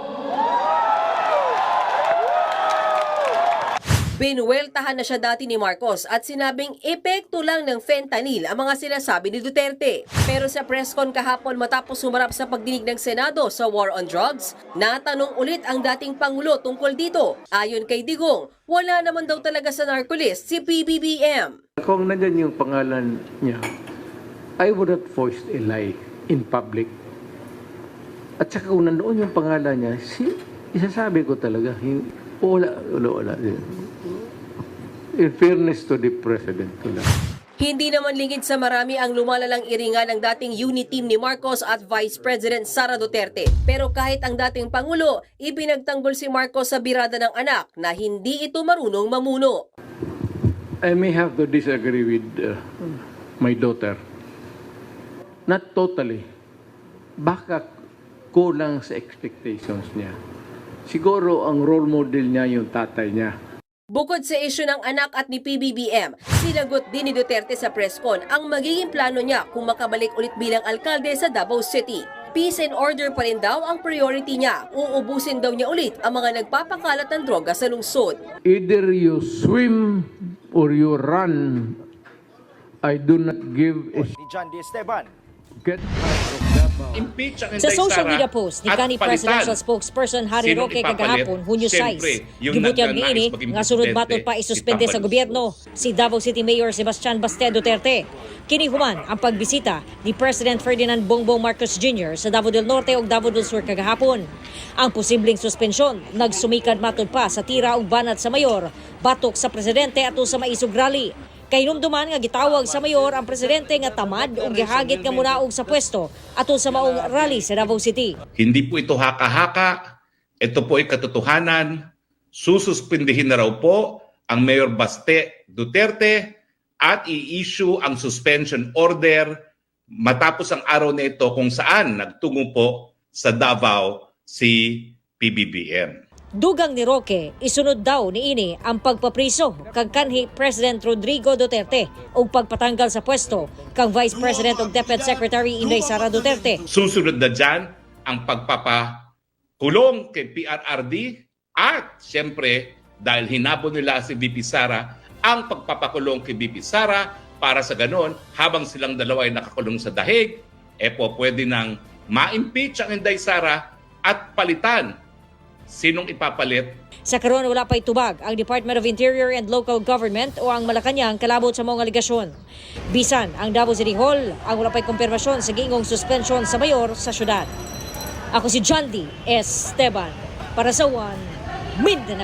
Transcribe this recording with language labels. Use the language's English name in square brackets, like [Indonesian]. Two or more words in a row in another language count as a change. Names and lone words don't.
[Filipino] Binuweltahan na siya dati ni Marcos at sinabing epekto lang ng fentanyl ang mga sinasabi ni Duterte. Pero sa [English] press con [Filipino] kahapon matapos sumarap sa pagdinig ng Senado sa [English] war on drugs, [Filipino] natanong ulit ang dating Pangulo tungkol dito. Ayon kay Digong, wala naman daw talaga sa narcolist si PBBM. Kung nandyan yung pangalan niya, [English] I would have voiced a lie in public. [Filipino] At saka kung nandoon yung pangalan niya, isasabi ko talaga, wala. [English] In fairness to the President. [Filipino] Hindi naman lingid sa marami ang lumalalang iringan ng dating unit team ni Marcos at Vice President Sara Duterte. Pero kahit ang dating Pangulo, ibinagtanggol si Marcos sa birada ng anak na hindi ito marunong mamuno. [English] I may have to disagree with my daughter. Not totally. [Filipino] Baka kulang sa expectations niya. Siguro ang [English] role model [Filipino] niya yung tatay niya. Bukod sa isyu ng anak at ni PBBM, sinagot din ni Duterte sa presscon ang magiging plano niya kung makabalik ulit bilang alkalde sa Davao City. [English] Peace and order [Filipino] pa rin daw ang priority niya. Uubusin daw niya ulit ang mga nagpapakalat ng droga sa lungsod. [English] Either you swim or you run. I do not give a John D. Esteban. get out of Davao. [Cebuano] Sa [English] social media post [Cebuano] ni kanhi [English] presidential spokesperson [Cebuano] Harry Roque kagahapon, Hunyo 6, gibutyag niini nga sunod batot pa isuspende sa gobyerno si Davao City Mayor Sebastian Baste Duterte. Kini human ang pagbisita ni President Ferdinand Bongbong Marcos Jr. sa Davao del Norte ug Davao del Sur kagahapon. Ang posibleng suspensyon nagsumikad matod pa sa tira ug banat sa mayor batok sa presidente ato sa maisog rally. Kay numduman nga gitawag sa mayor ang presidente nga tamad o gihagit nga munaog sa pwesto ato sa maong rally sa Davao City. [Filipino] Hindi po ito haka-haka, ito po ay katotohanan. Sususpindihin na raw po ang Mayor Baste Duterte at i-issue ang [English] suspension order [Filipino] matapos ang araw na ito kung saan nagtungo po sa Davao si PBBM. [Cebuano] Dugang ni Roque, isunod daw niini ang pagpapriso kang kanhi President Rodrigo Duterte o pagpatanggal sa pwesto kang Vice President ug Deputy Secretary Inday Sara Duterte. [Filipino] Susunod na dyan ang pagpapakulong kay PRRD at siyempre dahil hinabon nila si VP Sara, ang pagpapakulong kay VP Sara para sa ganon habang silang dalawa ay nakakulong sa dahig, pwede nang ma-impeach ang Inday Sara at palitan Sinong ipapalit? [Cebuano] Sa karon wala pa itubag ang Department of Interior and Local Government o ang Malacanang kalabot sa mga aligasyon. Bisan ang Davao City Hall ang wala pa'y kumpirmasyon sa gingong suspension sa mayor sa syudad. Ako si John D. Esteban para sa One Mindanao.